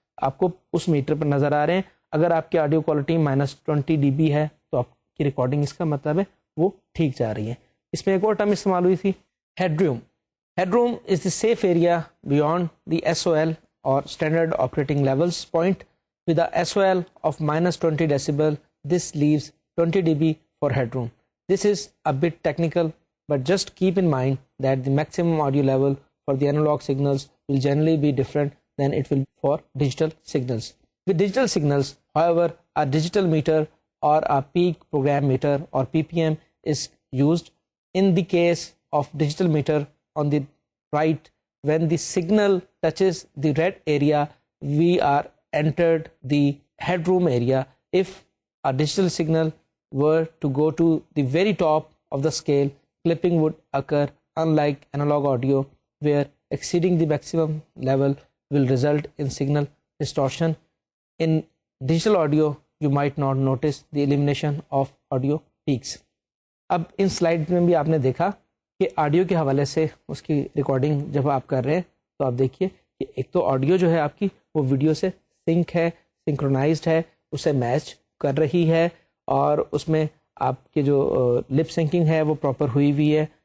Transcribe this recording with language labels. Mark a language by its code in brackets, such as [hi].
[ur] آپ کو اس میٹر پر نظر آ رہے ہیں. اگر آپ کی آڈیو کوالٹی -20 dB ہے تو آپ کی ریکارڈنگ اس کا مطلب ہے وہ ٹھیک جا رہی ہے. اس میں ایک اور ٹرم استعمال ہوئی تھی head room. [en] Head room is the safe area beyond the SOL اور standard operating levels point with a SOL of -20 decibel. This leaves 20 dB for headroom. This is a bit technical, but just keep in mind that the maximum audio level for the analog signals will generally be different than it will for digital signals. With digital signals, however, a digital meter or a peak program meter or PPM is used. In the case of digital meter on the right, when the signal touches the red area, we are entered the headroom area. If a digital signal were to go to the very top of the scale, clipping would occur, unlike analog audio, where exceeding the maximum level will result in signal distortion. In digital audio, you might not notice the elimination of audio peaks. [ur] اب in slide میں بھی آپ نے دیکھا کہ audio کے حوالے سے اس کی ریکارڈنگ جب آپ کر رہے ہیں تو آپ دیکھیے کہ ایک تو آڈیو جو ہے آپ کی وہ ویڈیو سے سنک ہے، سنکرونائزڈ ہے، اسے میچ کر رہی ہے، اور اس میں آپ کے جو لپ سنکنگ ہے وہ پراپر ہوئی ہوئی ہے.